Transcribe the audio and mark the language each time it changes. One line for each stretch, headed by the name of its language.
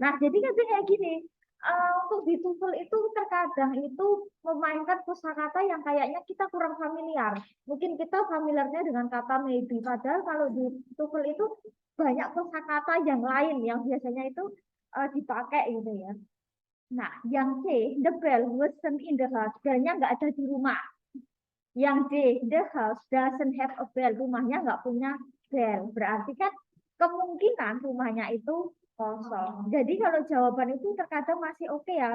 Indonesian: Nah, jadi kan kayak gini. Untuk di TOEFL itu terkadang itu memainkan kosakata yang kayaknya kita kurang familiar. Mungkin kita familiarnya dengan kata maybe, padahal kalau di TOEFL itu banyak kosakata yang lain yang biasanya itu dipakai gitu ya. Nah, yang C,
English: the bell wasn't in the house.
Indonesian: Bellnya nggak ada di rumah. Yang D,
English: the house doesn't have a bell.
Indonesian: Rumahnya nggak punya bell. Berarti kan kemungkinan rumahnya itu kosong. Jadi kalau jawaban itu terkadang masih oke ya.